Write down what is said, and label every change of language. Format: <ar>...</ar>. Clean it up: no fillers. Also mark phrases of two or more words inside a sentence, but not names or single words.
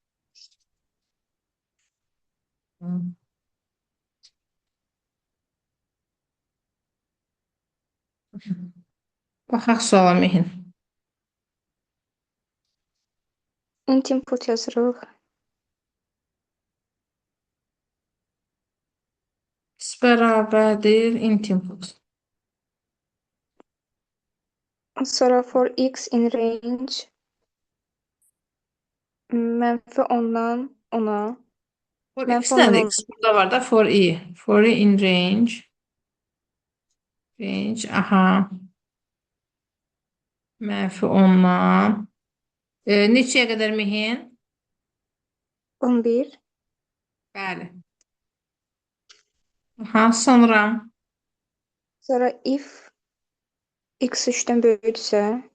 <az>Hı. Baxaq suala Mehin. Input yazırıq. X bərabərdir</az> <en>int input.</en> <az>Sonra</az> <en>for x in range</en> <az>-10'dan 10'a. For Mənfi x nədir? ondan X burada var da</az> <en>for i. For i in range. Range,</en> <az>aha. -10'dan. Neçəyə qədər Mehin? 11. Bəli. Aha, sonra. Sonra if x 3'dən böyüksə,</az>